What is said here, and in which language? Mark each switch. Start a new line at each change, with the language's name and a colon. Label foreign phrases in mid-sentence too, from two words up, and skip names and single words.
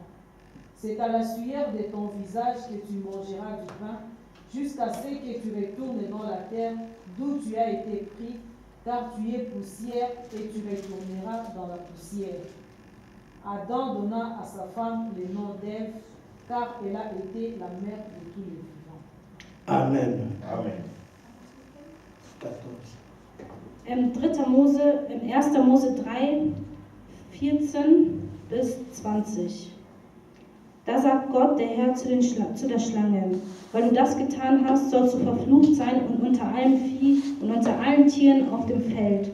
French: C'est à la sueur de ton visage que tu mangeras du pain, jusqu'à ce que tu retournes dans la terre d'où tu as été pris, car tu es poussière et tu retourneras dans la poussière. Adam donna à sa femme le nom d'Ève, car elle a été la mère de tous les vivants. Amen. Amen. 14.
German: Im 1. Mose 3, 14 bis 20. Da sagt Gott, der Herr, zu der Schlange, weil du das getan hast, sollst du verflucht sein und unter allem Vieh und unter allen Tieren auf dem Feld.